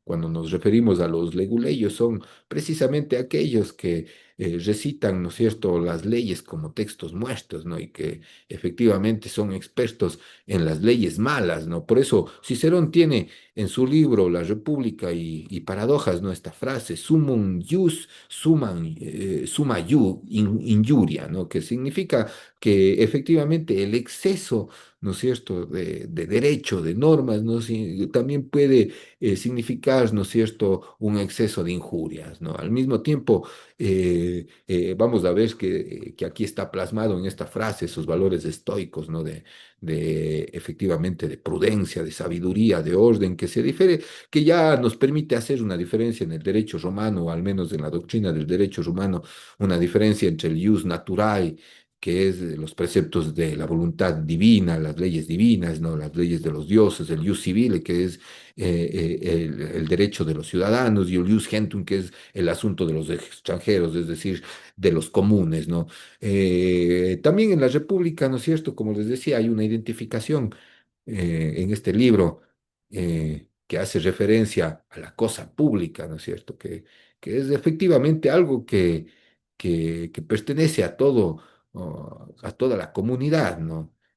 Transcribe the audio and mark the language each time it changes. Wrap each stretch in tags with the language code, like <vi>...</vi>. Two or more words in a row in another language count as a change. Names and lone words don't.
<es>Cuando nos referimos a los leguleyos, son precisamente aquellos que recitan, ¿no es cierto?, las leyes como textos muertos, ¿no? Y que efectivamente son expertos en las leyes malas, ¿no? Por eso Cicerón tiene en su libro La República y Paradojas, ¿no? Esta frase,</es> <la>sumum ius, summa injuria,</la> <es>¿no? Que significa que efectivamente el exceso, ¿no es cierto?, de derecho, de normas, ¿no? También puede significar, ¿no es cierto?, un exceso de injurias, ¿no? Al mismo tiempo, vamos a ver que aquí está plasmado en esta frase esos valores estoicos, ¿no? Efectivamente, de prudencia, de sabiduría, de orden, que se difiere, que ya nos permite hacer una diferencia en el derecho romano, o al menos en la doctrina del derecho romano, una diferencia entre el</es> <la>jus naturae,</la> <es>que es los preceptos de la voluntad divina, las leyes divinas, ¿no? Las leyes de los dioses, el</es> <la>ius civile,</la> <es>que es el derecho de los ciudadanos, y el</es> <la>ius gentium,</la> <es>que es el asunto de los extranjeros, es decir, de los comunes, ¿no? También en la República, ¿no es cierto? Como les decía, hay una identificación en este libro que hace referencia a la cosa pública, ¿no es cierto? Que es efectivamente algo que pertenece a todo, a toda la comunidad, ¿no?</es>